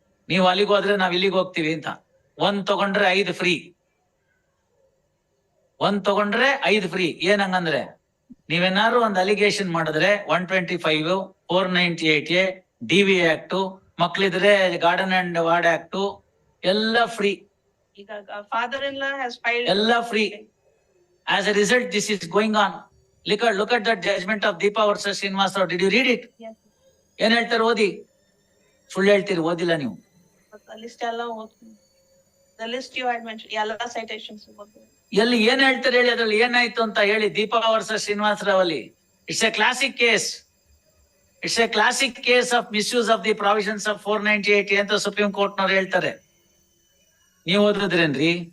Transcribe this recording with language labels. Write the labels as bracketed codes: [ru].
[kn] ನೀವು ಅಲ್ಲಿಗೆ ಹೋದ್ರೆ ನಾವ್ ಇಲ್ಲಿಗೆ ಹೋಗ್ತೀವಿ ಅಂತ. 1 ತಗೊಂಡ್ರೆ 5 ಫ್ರೀ, 1 ತಗೊಂಡ್ರೆ 5 ಫ್ರೀ. ಏನಂಗಂದ್ರೆ ನೀವೇನಾದ್ರು ಒಂದು ಅಲಿಗೇಷನ್ ಮಾಡಿದ್ರೆ 125, 498A, DV act, ಮಕ್ಳಿದ್ರೆ garden and ward act ಎಲ್ಲ ಫ್ರೀ. [en] Father-in-law has filed. [kn] ಎಲ್ಲ free. [en] As a result, this is going on. Look at that judgment of Deepa versus Srinivas Rao. Did you read it? Yes. [kn] ಏನ್ ಹೇಳ್ತಾರೆ? ಓದಿ. ಸುಳ್ಳು ಹೇಳ್ತೀರಿ, ಓದಿಲ್ಲ ನೀವು. [en] The list [kn] ಎಲ್ಲ ಓದ್ತೀನಿ. [en] The list you had mentioned, [kn] ಎಲ್ಲ citations ಓದ್ತೀನಿ. ಎಲ್ಲಿ ಏನ್ ಹೇಳ್ತಾರೆ ಹೇಳಿ, ಅದ್ರಲ್ಲಿ ಏನಾಯ್ತು ಅಂತ ಹೇಳಿ. ದೀಪಾ ವರ್ಸಸ್ ಶ್ರೀನಿವಾಸ್ ರಾವ್ ಅಲ್ಲಿ [en] It's a classic case. It's a classic case of misuse of the provisions of 498 [kn] ಅಂತ ಸುಪ್ರೀಂ ಕೋರ್ಟ್ ನವ್ರು ಹೇಳ್ತಾರೆ. ನೀವ್ ಓದಿದ್ರೇನ್ರಿ?